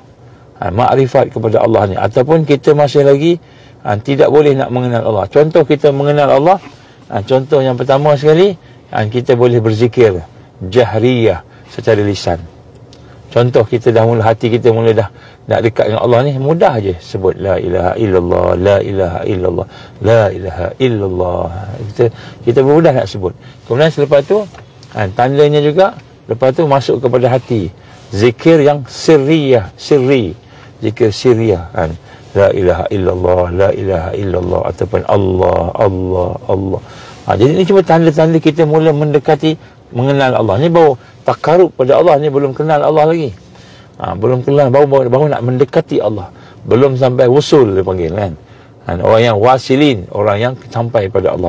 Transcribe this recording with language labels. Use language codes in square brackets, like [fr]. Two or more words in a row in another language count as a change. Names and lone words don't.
[ms] Makrifat kepada Allah ni. Ataupun kita masih lagi tidak boleh nak mengenal Allah. Contoh kita mengenal Allah, contoh yang pertama sekali, kita boleh berzikir jahriyah secara lisan. Contoh kita dah mula, hati kita mula dah nak dekat dengan Allah ni, mudah aje sebut [ar] لا إله إلا الله, لا إله إلا الله, لا إله إلا الله. [ms] Kita mudah nak sebut. Kemudian selepas tu tandanya juga, lepas tu masuk kepada hati, zikir yang sirri, zikir sirriyah [ar] لا إله إلا الله, لا إله إلا الله, [ms] ataupun Allah, Allah, Allah. Jadi ini cuma tanda-tanda kita mula mendekati mengenal Allah. Ni baru takarub pada Allah, ni belum kenal Allah lagi. Belum kenal, baru nak mendekati Allah. Belum sampai wusul dia panggil kan. Orang yang wasilin, orang yang sampai pada Allah.